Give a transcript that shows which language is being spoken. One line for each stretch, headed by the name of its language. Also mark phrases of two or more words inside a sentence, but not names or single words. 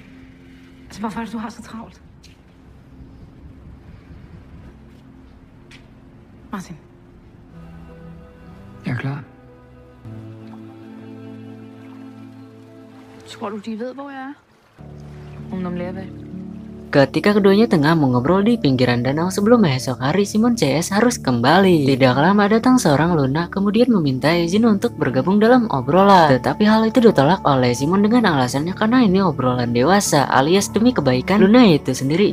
Danish: Altså, hvorfor er det, du har så travlt? Martin. Jeg er klar. Tror du, de ved, hvor jeg er? Om de lever.
Indonesian: Ketika keduanya tengah mengobrol di pinggiran danau sebelum esok hari, Simon CS harus kembali. Tidak lama datang seorang Luna kemudian meminta izin untuk bergabung dalam obrolan. Tetapi hal itu ditolak oleh Simon dengan alasannya karena ini obrolan dewasa alias demi kebaikan Luna itu sendiri.